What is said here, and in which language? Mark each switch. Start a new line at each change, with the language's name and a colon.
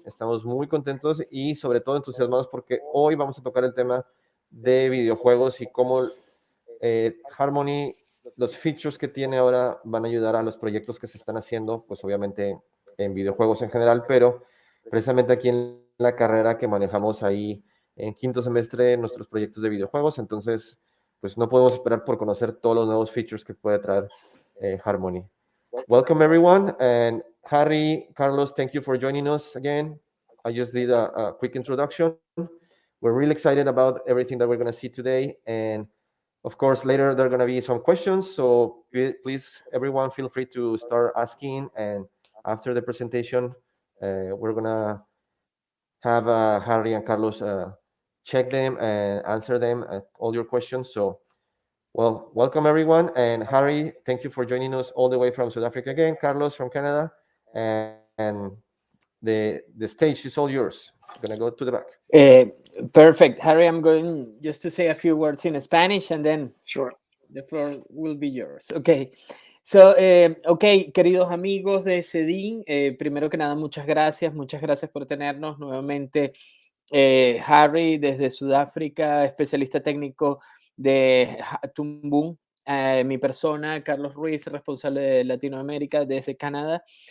Spanish: Estamos muy contentos y sobre todo entusiasmados porque hoy vamos a tocar el tema de videojuegos y cómo Harmony, los features que tiene ahora van a ayudar a los proyectos que se están haciendo, pues obviamente en videojuegos en general, pero precisamente aquí en la carrera que manejamos ahí en quinto semestre nuestros proyectos de videojuegos, entonces pues no podemos esperar por conocer todos los nuevos features que puede traer Harmony.
English: Welcome everyone, and Harry, Carlos, thank you for joining us again. I just did a quick introduction. We're really excited about everything that we're going to see today, and of course, later there are going to be some questions, so please, everyone, feel free to start asking. And after the presentation, we're going to have Harry and Carlos check them and answer them, all your questions. So, well, welcome everyone. And Harry, thank you for joining us all the way from South Africa again. Carlos from Canada. And the stage is all yours. I'm going to go to the back. Perfect. Harry, I'm going just to say a few words in Spanish and then Sure. the floor will be yours. Okay.
Spanish: So, queridos amigos de CEDIM, primero que nada, muchas gracias por tenernos nuevamente. Harry desde Sudáfrica, especialista técnico de Toon, mi persona, Carlos Ruiz, responsable de Latinoamérica desde Canadá.